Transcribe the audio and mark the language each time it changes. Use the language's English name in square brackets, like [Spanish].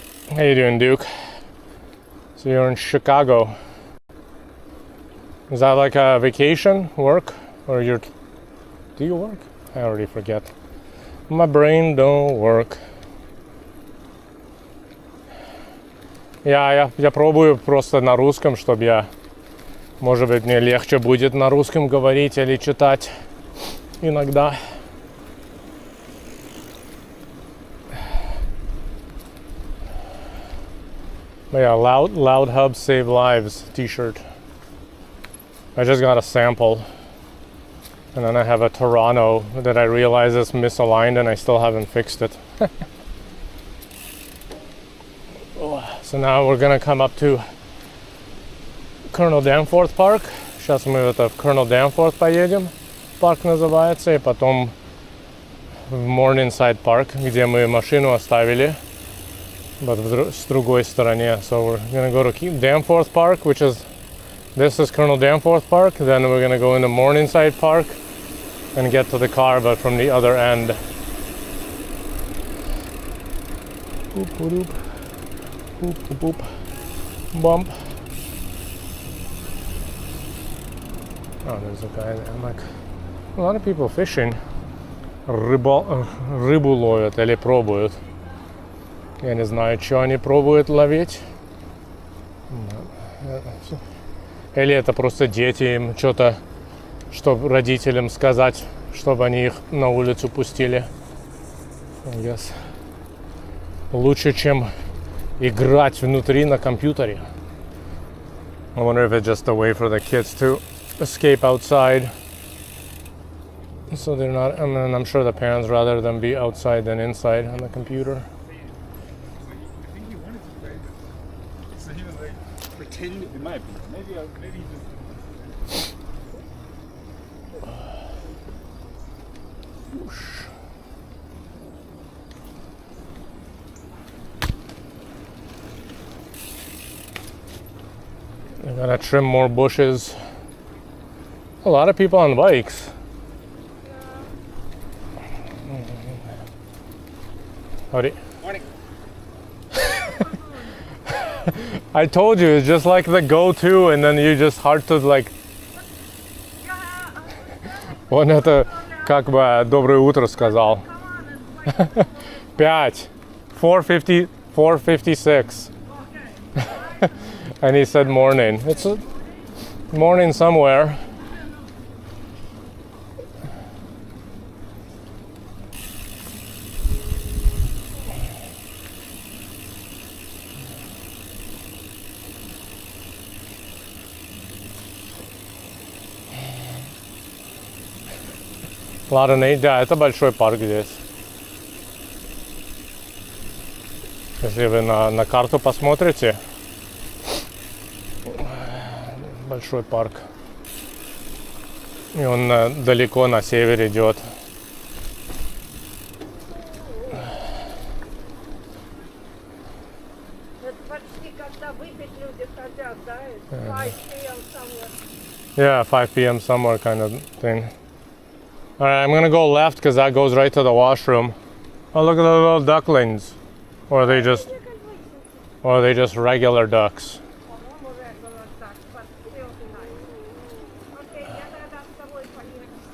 [English] How you doing, Duke? So you're in Chicago. Is that like a vacation, work, or do you work? I already forget. My brain don't work. [Russian] Я пробую просто на русском, чтобы я... Может быть, мне легче будет на русском говорить или читать иногда. [English] But yeah, Loud Hub Save Lives t-shirt. I just got a sample. And then I have a Toronto that I realize is misaligned and I still haven't fixed it. So now we're gonna come up to Colonel Danforth Park. [Russian] Сейчас мы в Colonel Danforth поедем. Парк называется. И потом в Morningside Park, где мы машину оставили. [English] But [Russian] с другой стороне. [English] So we're gonna go to Danforth Park, which is... This is Colonel Danforth Park. Then we're gonna go into Morningside Park and get to the car, but from the other end. Boop, boop, boop, boop, boop. Bump. Oh, there's a guy there. I'm like, a lot of people fishing. [Russian] Рыбу ловят или пробуют. Я не знаю, что они пробуют ловить. Или это просто дети им что-то, чтобы родителям сказать, чтобы они их на улицу пустили. [English] Yes. [Russian] Лучше, чем играть внутри на компьютере. [English] I wonder if it's just a way for the kids to escape outside. So they're not, and then I'm sure the parents rather them be outside than inside on the computer. I think he wanted to play. So he was like pretending, in my opinion. Maybe he just... I gotta trim more bushes. A lot of people on bikes. Howdy. Morning. I told you, it's just like the go-to, and then you just hard to like... [Russian] Он это как бы доброе утро сказал. [English] 5. 4:50, 4:56. And he said morning. It's a morning somewhere. [Russian] Ладно, да, это большой парк здесь. Если вы на карту посмотрите, большой парк. И он далеко на север идет. Это почти когда выпить люди хотят, да? [English] 5 p.m. somewhere. Yeah, 5 p.m. somewhere kind of thing. All right, I'm gonna go left because that goes right to the washroom. Oh, look at the little ducklings. Or are they just regular ducks? [Russian] По-моему, [English] regular duck, but still nice. [Russian] Окей, я тогда с тобой поеду.